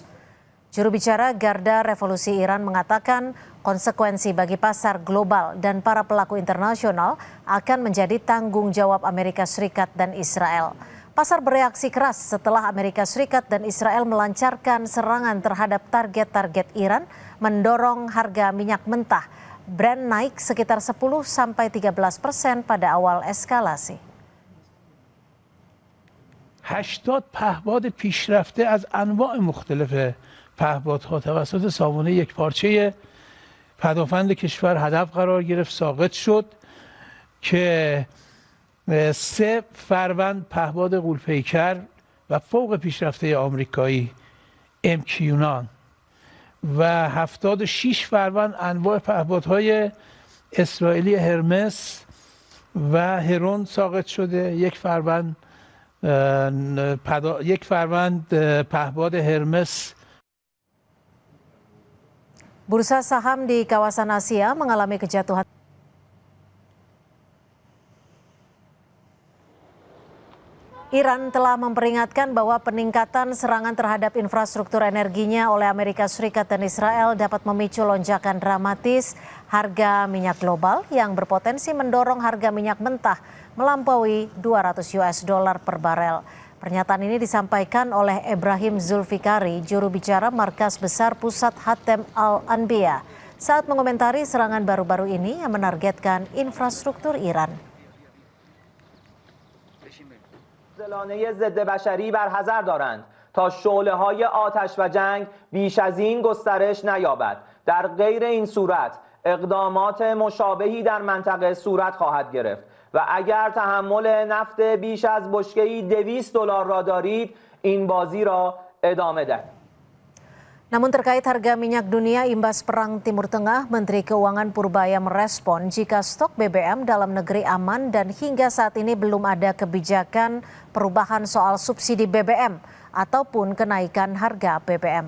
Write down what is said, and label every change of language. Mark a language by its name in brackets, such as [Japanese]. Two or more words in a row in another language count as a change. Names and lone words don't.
[Indonesian] Juru bicara Garda Revolusi Iran mengatakan konsekuensi bagi pasar global dan para pelaku internasional akan menjadi tanggung jawab Amerika Serikat dan Israel. Pasar bereaksi keras setelah Amerika Serikat dan Israel melancarkan serangan terhadap target-target Iran, mendorong harga minyak mentah Brent naik sekitar 10-13% pada awal eskalasi. [Persian] 80 پهباد پیشرفته از انواع مختلف پهپادها توسط سامانه یکپارچه پدافند کشور هدف قرار گرفت، ساقط شد که 3 فروند پهپاد غول‌پیکر و فوق پیشرفته آمریکایی MQ-9 و 76 فروند انواع پهپادهای اسرائیلی هرمس و هرون ساقط شده. یک فروند پهپاد هرمس. [Indonesian] Bursa saham di kawasan Asia mengalami kejatuhan. Iran telah memperingatkan bahwa peningkatan serangan terhadap infrastruktur energinya oleh Amerika Serikat dan Israel dapat memicu lonjakan dramatis harga minyak global yang berpotensi mendorong harga minyak mentah melampaui $200 per barel. Pernyataan ini disampaikan oleh Ibrahim Zulfikari, juru bicara Markas Besar Pusat Hatem Al-Anbiya, saat mengomentari serangan baru-baru ini yang menargetkan infrastruktur Iran. [Persian] زلانه ضد بشری برحذر دارند تا شعله‌های آتش و جنگ بیش از این گسترش نیابد. در غیر این صورت اقدامات مشابهی در منطقه صورت خواهد گرفت و اگر تحمل نفت بیش از بشکه‌ای $200 را دارید این بازی را ادامه دهید. [Indonesian] Namun terkait harga minyak dunia imbas perang Timur Tengah, Menteri Keuangan Purbaya merespon jika stok BBM dalam negeri aman dan hingga saat ini belum ada kebijakan perubahan soal subsidi BBM ataupun kenaikan harga BBM.